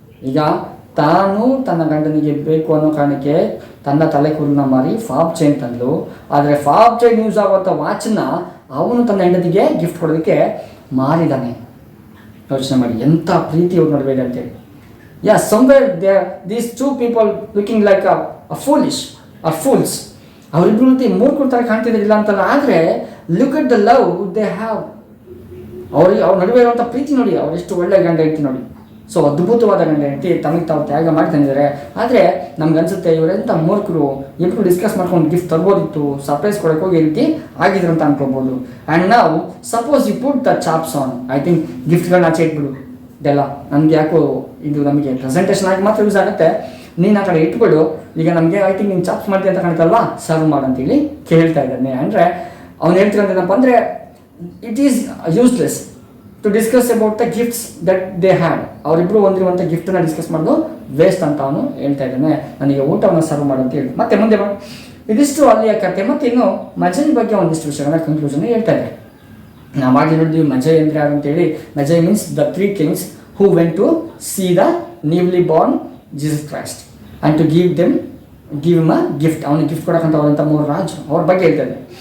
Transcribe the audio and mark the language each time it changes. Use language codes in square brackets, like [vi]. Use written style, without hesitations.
[kn] ಈಗ ತಾನು ತನ್ನ ಗಂಡನಿಗೆ ಬೇಕು ಅನ್ನೋ ಕಾರಣಕ್ಕೆ ತನ್ನ ತಲೆ ಕೂದಲನ್ನ ಮಾರಿ ಫಾಬ್ ಚೈನ್ ತಂದ್ಲು. ಆದರೆ ಫಾಬ್ ಚೈನ್ ಯೂಸ್ ಆಗುವಂಥ ವಾಚನ್ನ ಅವನು ತನ್ನ ಹೆಂಡತಿಗೆ ಗಿಫ್ಟ್ ಕೊಡೋದಕ್ಕೆ ಮಾರಿದಾನೆ. ಯೋಚನೆ ಮಾಡಿ ಎಂಥ ಪ್ರೀತಿ ಅವ್ರು ನೋಡಬೇಕು ಅಂತೇಳಿ. [en] Yeah, somewhere these two people looking like a foolish or fools. [kn] ಅವರಿಬ್ಬರು ಮೂರ್ಖರ ಥರ ಕಾಣ್ತಿದ್ದಿಲ್ಲ ಅಂತಲ್ಲ, ಆದರೆ [en] Look at the love they have. [kn] ಅವ್ರ ನಡುವೆ ಇರುವಂಥ ಪ್ರೀತಿ ನೋಡಿ, ಅವರೆಷ್ಟು ಒಳ್ಳೆ ಗಂಡ ಹೆಂಡತಿ ನೋಡಿ. ಸೊ ಅದ್ಭುತವಾದ ಗಂಡ ಹೆಂಡತಿ ತಮಗೆ ತಾವು ತ್ಯಾಗ ಮಾಡಿ ತಂದಿದ್ದಾರೆ. ಆದರೆ ನಮ್ಗನ್ಸುತ್ತೆ ಇವರೆಂಥ ಮೂರ್ಖರು, ಇಬ್ಬರು ಡಿಸ್ಕಸ್ ಮಾಡ್ಕೊಂಡು ಗಿಫ್ಟ್ ತರ್ಬೋದಿತ್ತು, ಸರ್ಪ್ರೈಸ್ ಕೊಡೋಕೆ ಹೋಗಿ ರೀತಿ ಆಗಿದ್ರು ಅಂತ ಅನ್ಕೋಬೋದು. [en] and ನಾವು suppose you put the chops on, I think [kn] ಗಿಫ್ಟ್ಗಳನ್ನ ಆಚೆ ಇಟ್ಬಿಡು. ಇದೆಲ್ಲ ನಮಗೆ ಯಾಕೋ ಇದು ನಮಗೆ ಪ್ರೆಸೆಂಟೇಷನ್ ಆಗಿ ಮಾತ್ರ ಯೂಸ್ ಆಗುತ್ತೆ. ನೀನು ಆ ಕಡೆ ಇಟ್ಬಿಡು. ಈಗ ನಮಗೆ ಐ ಥಿಂಕ್ ನೀನು ಚಾಪ್ಸ್ ಮಾಡ್ತೀನಿ ಅಂತ ಕಾಣ್ತಲ್ವಾ, ಸರ್ವ್ ಮಾಡಂತೇಳಿ ಕೇಳ್ತಾ ಇದ್ದಾನೆ. ಅಂದರೆ ಅವ್ನು ಹೇಳ್ತಿರೋದೇನಪ್ಪ ಅಂದರೆ [en] It is useless to discuss about the gifts that they had. [kn] ಅವರಿಬ್ಬರು ಹೊಂದಿರುವಂಥ ಗಿಫ್ಟನ್ನು ಡಿಸ್ಕಸ್ ಮಾಡೋದು ವೇಸ್ಟ್ ಅಂತ ಅವನು ಹೇಳ್ತಾ ಇದ್ದಾನೆ. ನನಗೆ ಊಟವನ್ನು ಸರ್ವ್ ಮಾಡು ಅಂತ ಹೇಳಿ ಮತ್ತೆ ಮುಂದೆ ಮಾಡಿ ಇದಿಷ್ಟು ಅಲ್ಲಿಯ ಕತೆ. ಮತ್ತು ಇನ್ನು ಮಜೈ ಬಗ್ಗೆ ಒಂದಿಷ್ಟು ವಿಷಯಗಳನ್ನ ಕನ್ಕ್ಲೂಷನ್ ಹೇಳ್ತಾ ಇದ್ದಾರೆ. ನಾವಾಗಿ ನೋಡಿದ್ವಿ ಮಜೈ ಅಂದರೆ ಯಾರು ಅಂತೇಳಿ. [en] Magi means the 3 kings who went to see the newly born Jesus Christ and to give him a gift. [kn] ಅವನಿಗೆ ಗಿಫ್ಟ್ ಕೊಡೋಕ್ಕಂತ ಅವರಂಥ 3 ರಾಜರು, ಅವ್ರ ಬಗ್ಗೆ ಹೇಳ್ತಾರೆ.